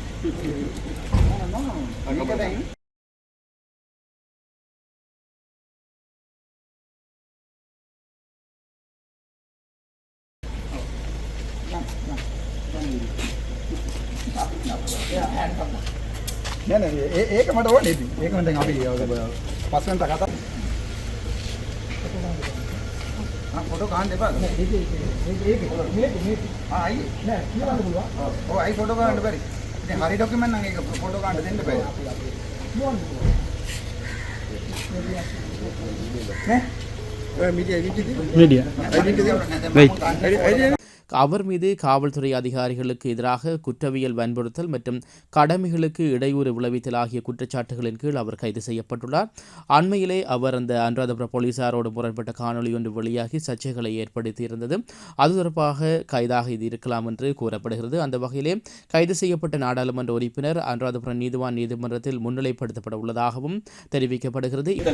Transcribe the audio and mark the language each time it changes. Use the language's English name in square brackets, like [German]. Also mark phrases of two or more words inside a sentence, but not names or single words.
[Sinhala] මේක දැන් නෑ ඒක මට ඕනේ ඉතින් ඒක මම දැන් අපි පස්සෙන්ට කතා ෆොටෝ ගන්න එපා ඒක ආයි නෑ කියන්න පුළුවන් ඔව් ආයි ෆොටෝ ගන්න බැරි ඉතින් හරි ડોකියුමන්ට් නම් ඒක ෆොටෝ ගන්න දෙන්න බෑ [Tamil] மீடியா அவர் மீது காவல்துறை அதிகாரிகளுக்கு எதிராக குற்றவியல் வன்புறுத்தல் மற்றும் கடமைகளுக்கு இடையூறு விளைவித்தல் ஆகிய குற்றச்சாட்டுகளின் கீழ் அவர் கைது செய்யப்பட்டுள்ளார். அண்மையிலே அவர் அந்த அனுராதபுர போலீசாரோடு முரண்பட்ட காணொலி ஒன்று வெளியாகி சர்ச்சைகளை ஏற்படுத்தியிருந்தது. அது தொடர்பாக கைதாக இது இருக்கலாம் என்று கூறப்படுகிறது. அந்த வகையிலே கைது செய்யப்பட்ட நாடாளுமன்ற உறுப்பினர் அனுராதபுரம் நீதிவான் நீதிமன்றத்தில் முன்னிலைப்படுத்தப்பட உள்ளதாகவும் தெரிவிக்கப்படுகிறது.